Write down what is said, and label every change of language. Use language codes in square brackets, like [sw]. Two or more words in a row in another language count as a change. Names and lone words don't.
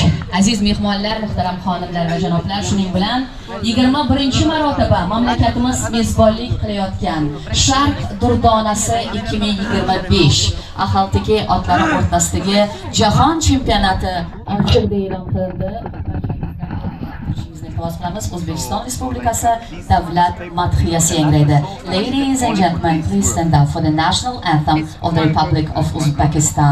[uz] Aziz mehmonlar, muhtaram xonimlar va janoblar, shuning bilan 21-marotaba mamlakatimiz mezbonlik qilayotgan Sharq durdonasi 2025 ahaldagi otlari o'rtasidagi jahon chempionati ochildi, e'lon qilindi. O'zbekiston Respublikasi davlat madhiyasi yangraydi. [en] Ladies and gentlemen, please stand up for the national anthem of the Republic of Uzbekistan.